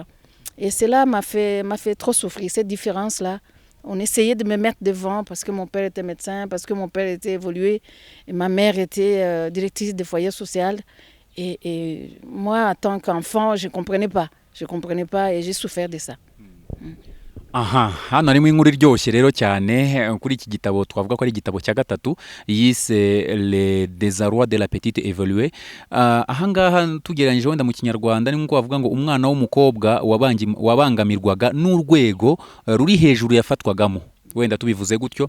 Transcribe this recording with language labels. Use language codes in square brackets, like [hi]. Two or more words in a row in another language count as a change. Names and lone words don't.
[fr] Et cela m'a fait trop souffrir, cette différence-là. On essayait de me mettre devant parce que mon père était médecin, parce que mon père était évolué, et ma mère était directrice de foyer social. Et moi, en tant qu'enfant, je ne comprenais pas. Je ne comprenais pas et j'ai souffert de ça. [rw] aha hano harimo inkuru iryoshye rero cyane kuri iki gitabo twavuga ko ari igitabo cya gatatu yise Le Désarroi de la Petite Évoluée. Ahangaha tugereranyije wenda mu kinyarwanda ni nko bavuga ngo umwana w'umukobwa wabangamirwaga n'urwego ruri hejuru yafatwagamo, wenda tubivuze gutyo.